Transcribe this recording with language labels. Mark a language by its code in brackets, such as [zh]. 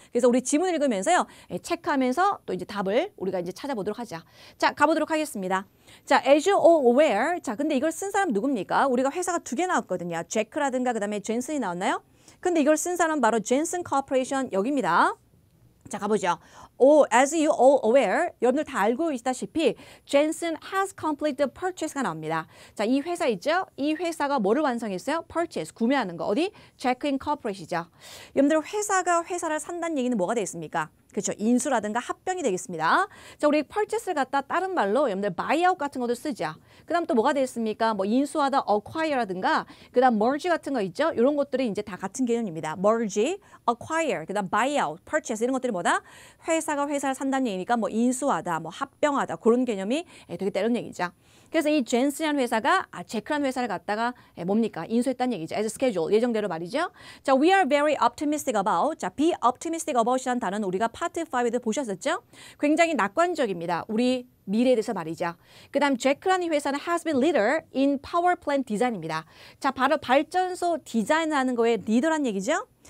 [ko] 그래서 우리 지문 읽으면서요. 체크하면서 또 이제 답을 우리가 이제 찾아보도록 하자. 자, 가보도록 하겠습니다. [en] 자, as you all aware. [ko] 자, 근데 이걸 쓴 사람 누굽니까? 우리가 회사가 두 개 나왔거든요. 제크라든가 그다음에 젠슨이 나왔나요? 근데 이걸 쓴 사람 바로 젠슨 코퍼레이션 여기입니다. 자, 가보죠. [en] as you all aware, 여러분들 다 알고 있다시피 Jensen has completed purchase 가 나옵니다. [ko] 자, 이 회사 있죠? 이 회사가 뭐를 완성했어요? purchase, 구매하는 거. 어디? Jack Incorporated이죠. 여러분들 회사가 회사를 산다는 얘기는 뭐가 되겠습니까? 그렇죠. 인수라든가 합병이 되겠습니다. 자, 우리 purchase를 갖다 다른 말로 여러분들 buyout 같은 것도 쓰죠. 그 다음 또 뭐가 되겠습니까? 뭐 인수하다 acquire라든가 그 다음 merge 같은 거 있죠. 이런 것들이 이제 다 같은 개념입니다. merge, acquire, 그 다음 buyout, purchase 이런 것들이 뭐다? 회사가 회사를 산다는 얘기니까 뭐 인수하다, 뭐 합병하다 그런 개념이 되겠다 이런 얘기죠. 그래서 이 젠슨이라는 회사가 제크라는 회사를 갖다가 뭡니까? 인수했다는 얘기죠. as scheduled, 예정대로 말이죠. [en] 자, we are very optimistic about. [ko] 자, be optimistic about 이라는 단어는 우리가 파트 5에도 보셨었죠? 굉장히 낙관적입니다. 우리 미래에 대해서 말이죠. [en] 그 다음 제크라는 회사는 has been leader in power plant design 입니다. [ko] 자, 바로 발전소 디자인하는 거에 리더란 얘기죠.